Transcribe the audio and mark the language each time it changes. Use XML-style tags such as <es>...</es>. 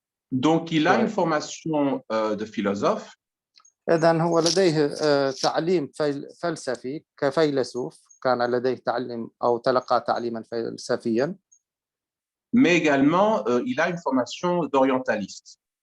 <fr>Donc, il a une formation de philosophe.</fr> <ar>إذن هو لديه تعليم فلسفي كفيلسوف، كان لديه تعليم أو تلقى تعليما فلسفيا.</ar> <fr>Mais également, il a une formation d'orientaliste.</fr>